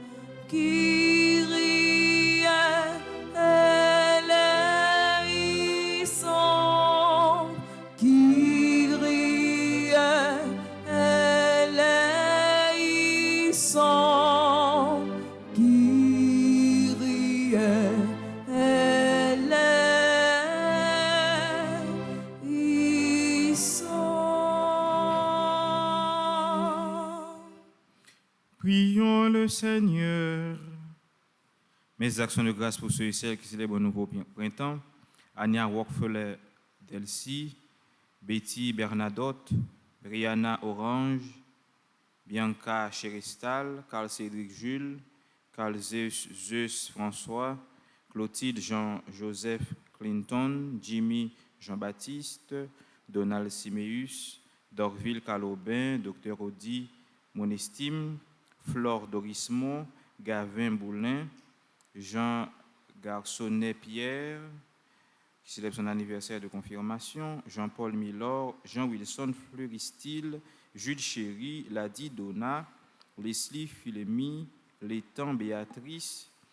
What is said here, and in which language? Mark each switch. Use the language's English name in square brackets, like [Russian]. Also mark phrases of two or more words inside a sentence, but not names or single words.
[Greek] Kyrie eleison, Kyrie eleison, Kyrie eleison. [French] Prions le Seigneur. Mes actions de grâce pour ceux et celles qui célèbrent le nouveau printemps. Anya Rockefeller Delcy, Betty Bernadotte, Brianna Orange, Bianca Cherestal, Carl Cédric Jules, Carl Zeus François, Clotilde Jean-Joseph Clinton, Jimmy Jean-Baptiste, Donald Siméus, Dorville Calobin, Dr Audi Monestime, Flore Dorismont, Gavin Boulin, Jean Garçonnet-Pierre, qui célèbre son anniversaire de confirmation, Jean-Paul Milor, Jean-Wilson Fleuristil, Jules Chéry, Ladi Donna, Leslie Philémy, Létan Béatrice,